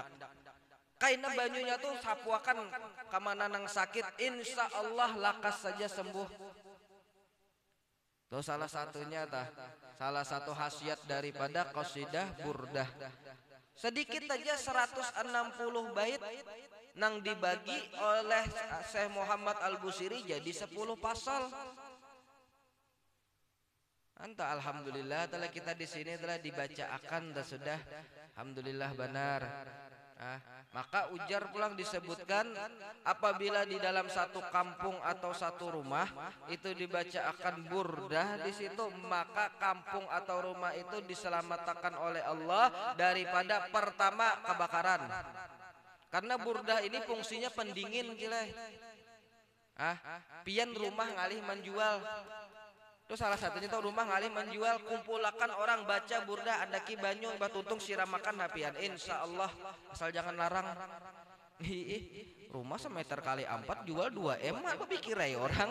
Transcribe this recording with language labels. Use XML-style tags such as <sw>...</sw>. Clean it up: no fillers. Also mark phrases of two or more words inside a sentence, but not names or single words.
<bjn>Kaina banyunya tuh sapuakan kamana nang sakit,</bjn> <ar>insya Allah</ar> <bjn>lakas saja sembuh.</bjn> <id>Tuh salah satunya salah satu khasiat daripada qasidah burdah. Sedikit aja 160 bait nang dibagi oleh Syekh Muhammad Al-Busiri jadi 10 pasal. Alhamdulillah telah kita di sini telah dibacakan dan sudah alhamdulillah benar. Maka ujar pulang disebutkan apabila di dalam satu kampung atau satu rumah itu dibacakan burdah di situ, maka kampung atau rumah itu diselamatkan oleh Allah daripada pertama kebakaran. Karena burdah ini fungsinya pendingin gila.</id> <bjn>Pian rumah ngalih menjual. Terus salah satunya tuh rumah ngalih menjual, kumpulakan orang baca burdah, andaki banyu batutung siramakan hapian,</bjn> <ar>insya Allah</ar> <bjn>asal jangan larang.</bjn> <id>Rumah semeter kali 4 jual 2 M, apa pikir ya orang?</id>